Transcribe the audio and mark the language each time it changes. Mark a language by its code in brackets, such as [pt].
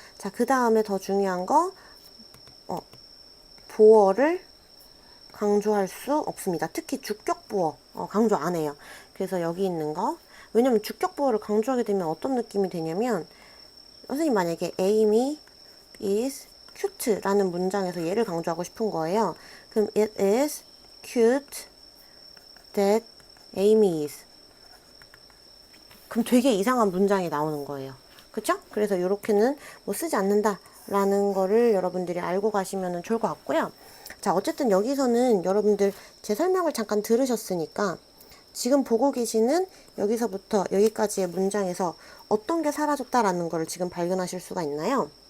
[ko] 자, 그 다음에 더 중요한 거 보어를 강조할 수 없습니다. 특히 주격 보어 강조 안 해요. 그래서 여기 있는 거, 왜냐면 주격 보어를 강조하게 되면 어떤 느낌이 되냐면, 선생님 만약에 [en] Amy is cute [ko] 라는 문장에서 얘를 강조하고 싶은 거예요. [en] 그럼 it is cute that Amy is. [ko] 그럼 되게 이상한 문장이 나오는 거예요. 그쵸? 그래서 이렇게는 뭐 쓰지 않는다 라는 거를 여러분들이 알고 가시면 좋을 것 같고요. 자, 어쨌든 여기서는 여러분들 제 설명을 잠깐 들으셨으니까 지금 보고 계시는 여기서부터 여기까지의 문장에서 어떤 게 사라졌다라는 거를 지금 발견하실 수가 있나요?